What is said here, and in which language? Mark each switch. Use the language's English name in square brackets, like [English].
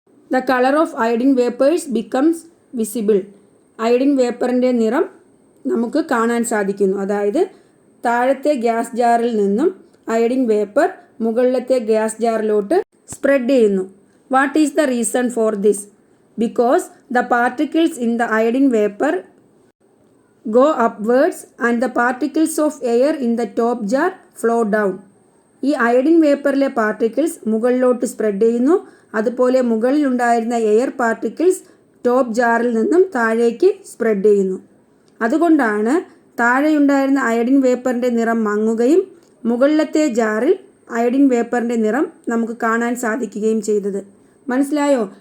[English] The colour of iodine vapours becomes visible. [Malayalam] Iodine വേപ്പറിൻ്റെ നിറം നമുക്ക് കാണാൻ സാധിക്കുന്നു. അതായത് താഴത്തെ ഗ്യാസ് ജാറിൽ നിന്നും അയോഡിൻ വേപ്പർ മുകളിലത്തെ ഗ്യാസ് ജാറിലോട്ട് സ്പ്രെഡ് ചെയ്യുന്നു. [English] What is the reason for this? Because the particles in the iodine vapour go upwards and the particles of air in the top jar flow down. [Malayalam] ഈ iodine വേപ്പറിലെ particles മുകളിലോട്ട് spread ചെയ്യുന്നു. അതുപോലെ മുകളിലുണ്ടായിരുന്ന air particles top ജാറിൽ നിന്നും താഴേക്ക് spread ചെയ്യുന്നു. അതുകൊണ്ടാണ് താഴെയുണ്ടായിരുന്ന iodine വേപ്പറിൻ്റെ നിറം മങ്ങുകയും മുകളിലത്തെ ജാറിൽ അയഡിൻ വേപ്പറിൻ്റെ നിറം നമുക്ക് കാണാൻ സാധിക്കുകയും ചെയ്തത്. മനസ്സിലായോ?